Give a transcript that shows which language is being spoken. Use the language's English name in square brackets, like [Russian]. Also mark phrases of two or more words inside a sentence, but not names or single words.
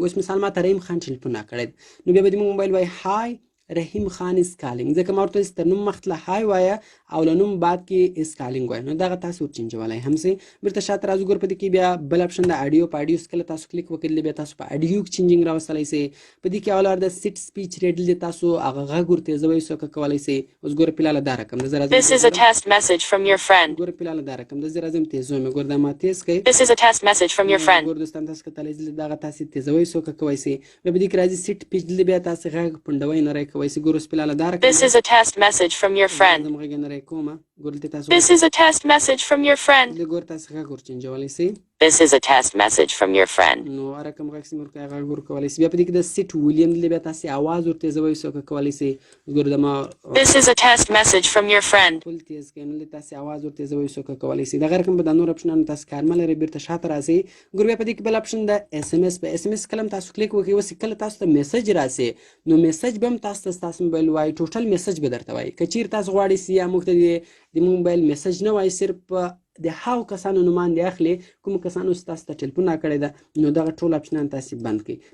[Pashto] اوس مثال ما ته رحیم خان ټلیفون راکړی نو بیا به زموږ موبایل وایي [English] hi Rahim Khan is calling, [Pashto] ځکه ما ورته تر نوم مخته های وایه او له نوم بعد کې [English] is calling [Pashto] وایه. نو دغه تاسو ورچینجولی هم سئ. بیرته شاته راځو ګور په دې کې بیا بل اپشن د اډیو. په اډیو کله تاسو کلیک وکړئ بیا تاسو په اډیو کې چینجینګ راوستلی سئ. په دې کې اول د [English] set speech rate [Pashto] دی، تاسو هغه غږ ورتېزوئ څوکه کولی سئ. اوس ګوره فلحاله دا رقم ده، زه راځم [English] This is a test message from your friend. [Pashto] ګوره فلحاله دا رقم ده، زه راځم تېزوم یې. ګوره دا ما تېز کړئ. [English] This is a test message from your friend. [Pashto] ګوره دوستان تاسو کتلی شئ دغه تاسې تېزوئ څوکه کوی سئ. بیا په دې کې راځي [English] set pitch [Pashto] دلته بیا تاسې غږ پنډوئ نری کوی سئ. ګوره اوس فلحاله دا رقم [English] This is a test message from your friend. [Pashto] زه غږ یې نری کومه. ګوره دلته تاسو [English] This is a test message from your friend. [Pashto] دلته ګوره تاسې غږ ورچینجولی سئ. [English] This is a test message from your friend. [Pashto] نو هر کوم غږ چې مو ورکوئ غږ ورکولی سئ. بیا په دې کې د [English] set volume [Pashto] دلته بیا تاسې اواز ورتېزوئ څوکه کولی سئ. ګوره د ما [English] This is a test message from your friend. [Pashto] ټول تېز کړئ نو دلته تاسې اواز ورتېزوئ څوکه کولی سئ. دغه رقم به دا نور اپشنانو تاسې کار مه لرئ. بیرته شاته راسئ. ګوره بیا په دې کې بل اپشن د اس ام اس. په اس ام اس کله هم تاسو کلیک وکړئ اوس کله تاسو ته میسج راسي نو میسج به هم تاسو ته ستاسو موبایل وایي، [English] total message [Pashto] به درته وایي. که چیرې تاسو غواړئ چې یا موږ ته د موبایل میسج نه وایي، صرف د هغو کسانو نومان دې اخلي کومو کسانو چې تاسو ته ټلیفون راکړی ده نو دغه ټول اپشنان تاسې بند کړئ.